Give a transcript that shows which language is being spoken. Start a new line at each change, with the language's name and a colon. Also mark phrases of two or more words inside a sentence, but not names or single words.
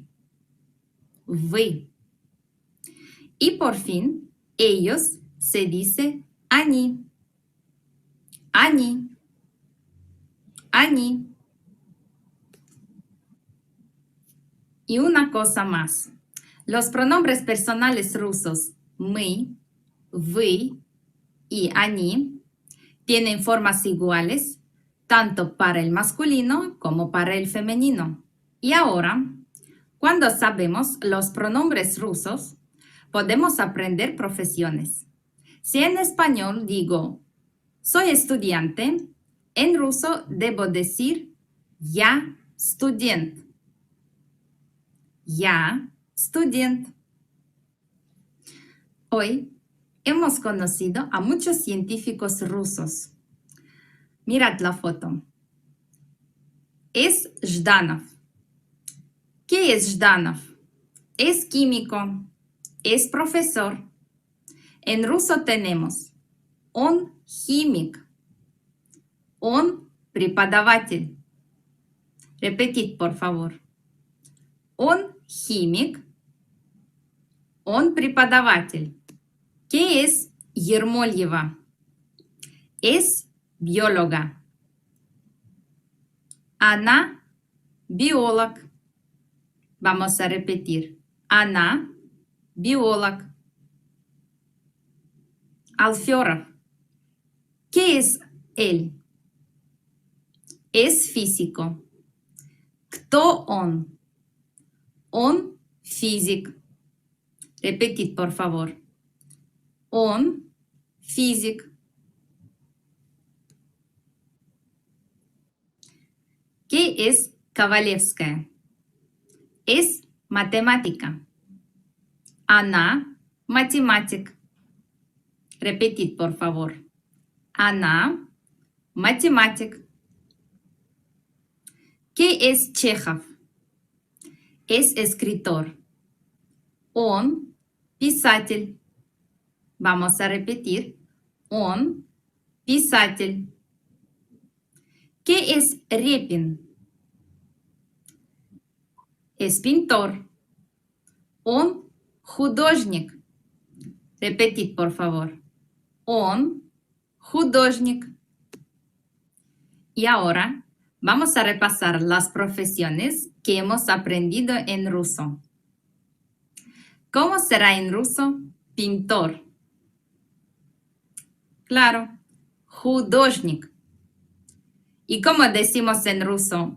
Russian: Вы.
Spanish: Y por fin, ellos se dice они.
Russian: Они. Они.
Spanish: Y una cosa más. Los pronombres personales rusos
Russian: мы, вы
Spanish: y они tienen formas iguales tanto para el masculino como para el femenino. Y ahora, cuando sabemos los pronombres rusos, podemos aprender profesiones. Si en español digo soy estudiante, en ruso debo decir
Russian: я студент. Я студент.
Spanish: Hoy hemos conocido a muchos científicos rusos. Mirad la foto. Es Жданов. ¿Qué es Жданов? Es químico, es profesor. En ruso tenemos
Russian: он химик, он преподаватель.
Spanish: Repetid, por favor.
Russian: Он химик, он преподаватель.
Spanish: ¿Qué es Ермольева? Es bióloga.
Russian: Она биолог.
Spanish: Vamos a repetir.
Russian: Она биолог.
Spanish: Alférov. ¿Qué es él? Es físico.
Russian: ¿Кто он? Он физик.
Spanish: Repetid, por favor.
Russian: Он физик.
Spanish: ¿Qué es Ковалевская? Es matemática.
Russian: Она математик.
Spanish: Repetid, por favor.
Russian: Она математик.
Spanish: ¿Qué es Чехов? Es escritor.
Russian: Он писатель.
Spanish: Vamos a repetir.
Russian: Он писатель.
Spanish: ¿Qué es Репин? Es pintor.
Russian: Он художник.
Spanish: Repetid, por favor.
Russian: Он художник.
Spanish: Y ahora vamos a repasar las profesiones que hemos aprendido en ruso. ¿Cómo será en ruso? Pintor. Claro, художник. ¿Y cómo decimos en ruso?